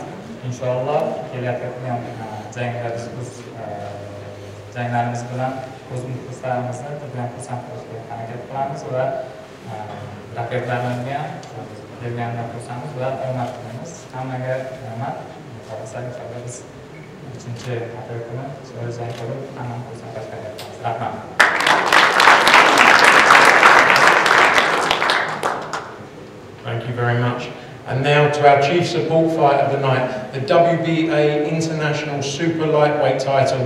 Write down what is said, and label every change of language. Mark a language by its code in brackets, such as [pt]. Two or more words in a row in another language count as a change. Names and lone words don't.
[uz] Inshaalloh kelayotgan janglarda biz janglarimiz bilan o'z muxlislarimizni bilan xursand qilishga harakat qilamiz va raqiblarimizga kelganidan xursandmiz va omad tilaymiz. Hammaga omad. Inshaalloh biz 3-aprel kuni jang qilib hammani xursand qilishga harakat qilamiz. Rahmat. [en] Thank you very much. And now to our chief support fight of the night, the WBA International Super Lightweight title.